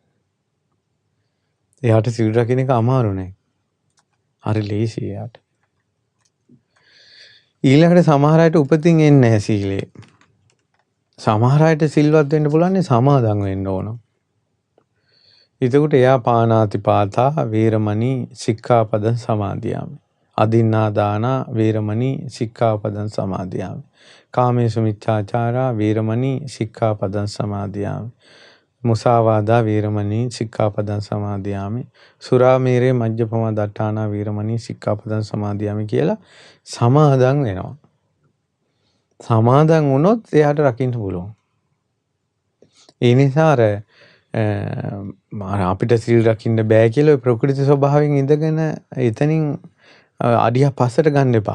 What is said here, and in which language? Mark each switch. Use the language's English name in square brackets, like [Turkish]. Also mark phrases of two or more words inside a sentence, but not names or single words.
[Sinhala] එයාට සිල් රකින්න එක අමාරු නෑ. හරි ලේසි එයාට. ඊළඟට සමහර අයට උපතින් එන්නේ නැහැ සීලේ. සමහර අයට සිල්වත් වෙන්න පුළුවන් සමාදන් වෙන්න ඕන. එතකොට එයා [Pali] පානාති පාතා වේරමණී සික්ඛාපදං සමාදියාමි. අදින්නා දාන වේරමණී සික්ඛාපදං සමාදියාමි. කාමේසු මිච්ඡාචාරා වේරමණී සික්ඛාපදං සමාදියාමි. මුසාවාදා වේරමණී සික්ඛාපදං සමාදියාමි. සුරාමේරේ මජ්ජපම දට්ඨානා වේරමණී සික්ඛාපදං සමාදියාමි [Sinhala] කියලා සමාදන් වෙනවා. සමාදන් වුණොත් එයාට රකින්න පුළුවන්. ඒ නිසා අපිට සිල් රකින්න බෑ කියලා ප්‍රകൃති ස්වභාවයෙන් ඉඳගෙන එතනින් අඩිය පස්සට ගන්න එපා.